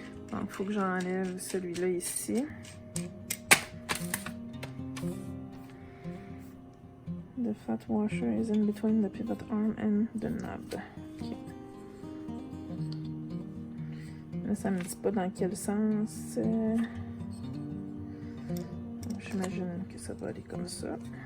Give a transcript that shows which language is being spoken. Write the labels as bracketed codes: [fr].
[fr] Donc, il faut que j'enlève celui-là ici. [en] The flat washer is in between the pivot arm and the knob. Okay. [fr] Là, ça me dit pas dans quel sens. j'imagine que ça va aller comme ça.